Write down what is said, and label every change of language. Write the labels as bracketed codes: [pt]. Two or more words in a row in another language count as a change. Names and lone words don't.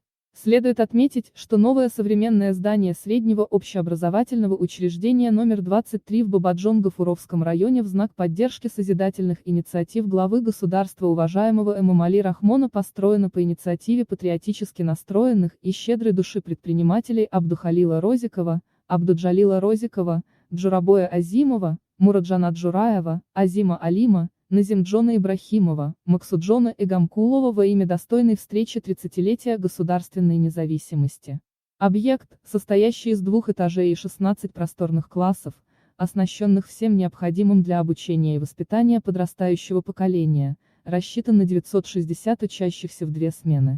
[ru] Следует отметить, что новое современное здание среднего общеобразовательного учреждения номер 23 в Бабаджонго-Фуровском районе в знак поддержки созидательных инициатив главы государства уважаемого Эмомали Рахмона построено по инициативе патриотически настроенных и щедрой души предпринимателей Абдухалила Розикова, Абдуджалила Розикова, Джурабоя Азимова, Мураджана Джураева, Азима Алима, Назимджона Ибрахимова, Максуджона Игамкулова во имя достойной встречи 30-летия государственной независимости. Объект, состоящий из 2 этажей и 16 просторных классов, оснащенных всем необходимым для обучения и воспитания подрастающего поколения, рассчитан на 960 учащихся в 2 смены.